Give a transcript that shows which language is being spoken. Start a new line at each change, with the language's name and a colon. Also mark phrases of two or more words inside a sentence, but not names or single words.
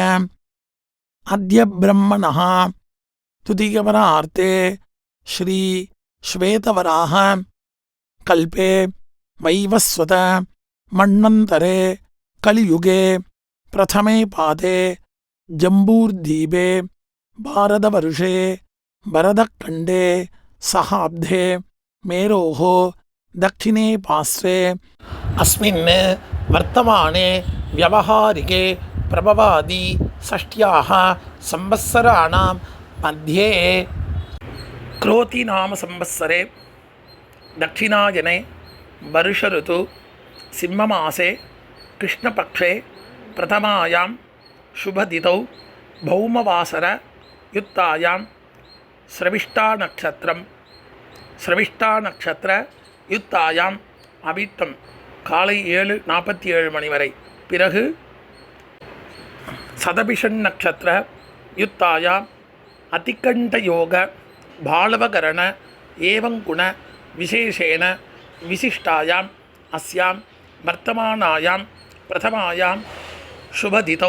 Sanskrit: अद्य ब्रह्मणः द्वितीयपरार्धे श्री श्वेतवराह कल्पे वैवस्वत मन्वन्तरे कलियुगे प्रथमे पादे जम्बूद्वीपे भारतवर्षे भरतखण्डे शकाब्दे मेरोः दक्षिणे पार्श्वे अस्मिन् वर्तमाने व्यावहारिके प्रभवादि षष्ट्याः संवत्सराणां मध्ये क्रोति नाम संवत्सरे दक्षिणायने वर्षऋतु सिंहमासे कृष्णपक्षे प्रथमायां शुभदितौ भौमवासरयुक्तायां ஸ்ரவிஷ்டாநக்ஷத்திரயுக்தாயாம்
Tamil: அவிட்டம் காலை 7:47 மணி வரை.
Sanskrit: பிறகு शतभिषङ् नक्षत्र युक्तायाम् अतिगण्डयोग बालवकरण एवङ्गुण विशेषेण विशिष्टायाम् अस्याम् वर्तमानायाम् प्रथमायाम् शुभतिथौ.